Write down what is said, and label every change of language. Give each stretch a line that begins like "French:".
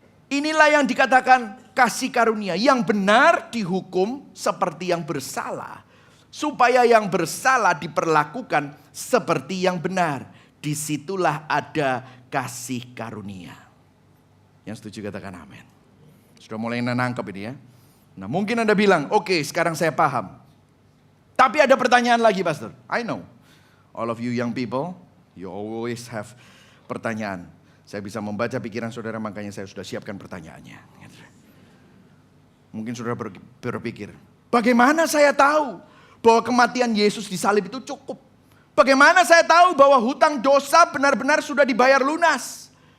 Indonesian: Inilah yang dikatakan kasih karunia. Yang benar dihukum seperti yang bersalah. supaya yang bersalah diperlakukan seperti yang benar. Disitulah ada kasih karunia. Yang setuju katakan amin. Sudah mulai nangkep ini ya. Nah mungkin Anda bilang, oke, sekarang saya paham. Tapi ada pertanyaan lagi Pastor.
English: I know, all of you young people, you always have pertanyaan.
Indonesian: Saya bisa membaca pikiran saudara, makanya saya sudah siapkan pertanyaannya. Mungkin saudara berpikir, bagaimana saya tahu bahwa kematian Yesus di salib itu cukup? Bagaimana saya tahu bahwa hutang dosa benar-benar sudah dibayar lunas?